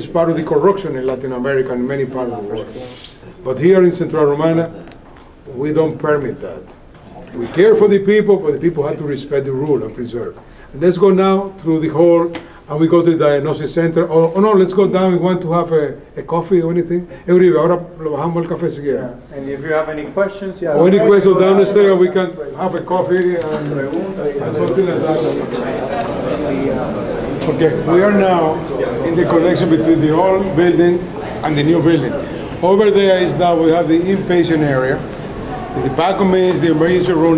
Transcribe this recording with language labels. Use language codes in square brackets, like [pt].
[en] It's part of the corruption in Latin America and many parts of the world. But here in Central Romana, we don't permit that. We care for the people, but the people have to respect the rule and preserve. And let's go now through the hall, and we go to the diagnosis center. Oh no, let's go down. We want to have a coffee or anything. [es] Ahora lo bajamos el café si quieren. [en] And if you have any questions, or any questions down the stairs, we can have a coffee and something like that. Okay, we are now in the connection between the old building and the new building. Over there is now we have the inpatient area. In the back of me is the emergency room.